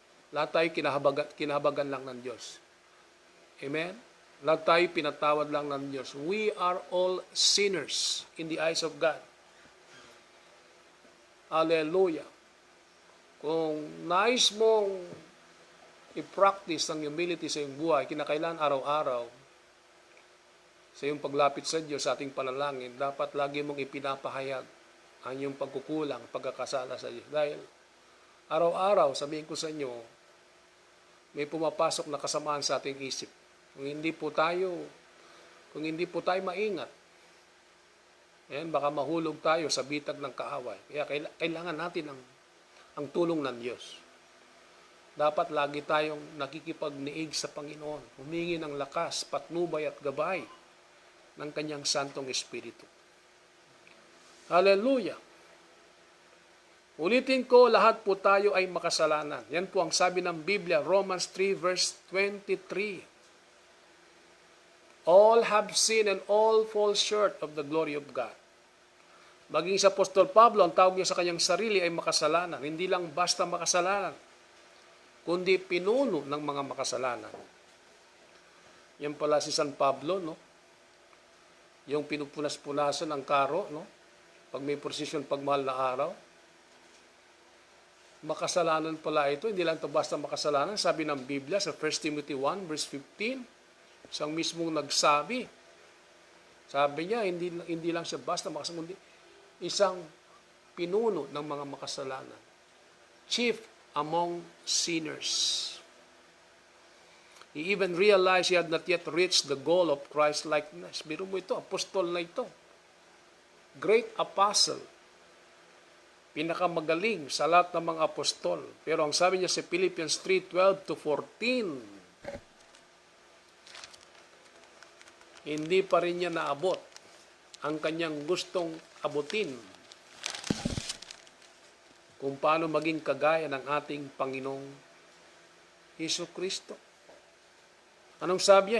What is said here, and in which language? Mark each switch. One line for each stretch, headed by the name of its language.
Filipino: Lahat tayo kinahabagan lang ng Diyos. Amen? Lahat tayo pinatawad lang ng Diyos.
English: We are all sinners in the eyes of God. Hallelujah.
Filipino: Kung nais mong i-practice ang humility sa iyong buhay, kinakailangan araw-araw, sa iyong paglapit sa Diyos, sa ating panalangin, dapat lagi mong ipinapahayag ang iyong pagkukulang, pagkakasala sa Diyos. Dahil araw-araw, sabihin ko sa inyo, may pumapasok na kasamaan sa ating isip. Kung hindi po tayo maingat, baka mahulog tayo sa bitag ng kaaway. Kaya kailangan natin ang tulong ng Diyos. Dapat lagi tayong nakikipagniig sa Panginoon, humingi ng lakas, patnubay at gabay ng Kanyang Santong Espiritu. Hallelujah! Ulitin ko, lahat po tayo ay makasalanan. Yan po ang sabi ng Biblia, Romans 3 verse 23.
English: All have sinned and all fall short of the glory of God.
Filipino: Maging sa Apostol Pablo, ang tawag niya sa kanyang sarili ay makasalanan. Hindi lang basta makasalanan, kundi pinuno ng mga makasalanan. Yan pala si San Pablo, no? Yung pinupunas-punasan ng karo, no? Pag may prosesyon pagmahal na araw. Makasalanan pala ito, hindi lang ito basta makasalanan. Sabi ng Biblia sa 1 Timothy 1 verse 15, isang mismong nagsabi. Sabi niya, hindi lang siya basta makasalanan, kundi isang pinuno ng mga makasalanan.
English: Chief among sinners. He even realized he had not yet reached the goal of Christ-likeness.
Filipino: Biro mo ito, apostol na ito.
English: Great apostle.
Filipino: Pinakamagaling sa lahat ng mga apostol. Pero ang sabi niya sa Philippians 3:12-14, hindi pa rin niya naabot ang kanyang gustong abutin kung paano maging kagaya ng ating Panginoong Hesukristo. Anong sabi niya?